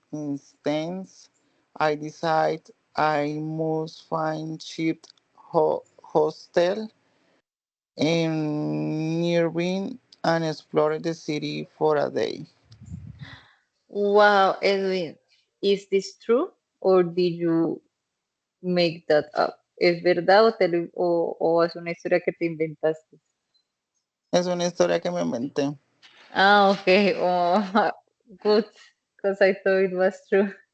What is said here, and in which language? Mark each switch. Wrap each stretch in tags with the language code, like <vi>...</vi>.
<en>Instead, I decided I must find cheap hostel in nearby and explore the city for a day. Wow, Edwin, is this true or did you make that up?</en> <es>¿Es verdad o es una historia que te inventaste? Es una historia que me inventé.</es> <en>Ah, okay. Oh, good, because I thought it was true.</en>